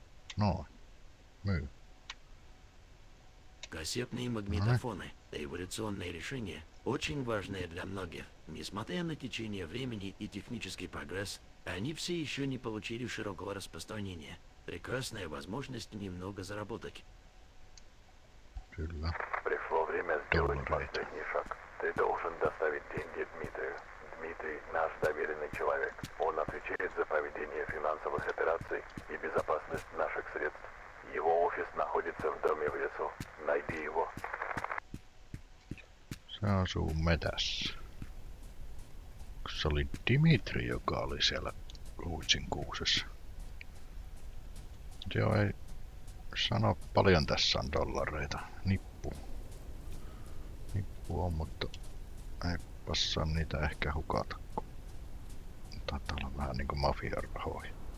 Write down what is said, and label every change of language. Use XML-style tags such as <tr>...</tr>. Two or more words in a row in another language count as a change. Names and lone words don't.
<fi>Noin. Myy.</fi> <ru>Кассетные магнитофоны — эволюционное решение, очень важное для многих. Несмотря на течение времени и технический прогресс, они все еще не получили широкого распространения. Прекрасная возможность немного заработать.</ru> <fi>Kyllä.</fi> <ru>Пришло время сделать Доллары. последний шаг. Ты должен доставить деньги Дмитрию. Дмитрий — наш доверенный человек. Он отвечает за проведение финансовых операций и безопасность наших средств. Его офис находится в доме в лесу. Найди его.</ru> <fi>Se asuu metässä. Se oli Dimitri, joka oli siellä Ruutsin kuusessa. Joo, ei sano paljon tässä on dollareita. Nippu. Nippu on, mutta ei passaa niitä ehkä hukata, kun taitaa olla vähän niinku mafian rahoja.</fi>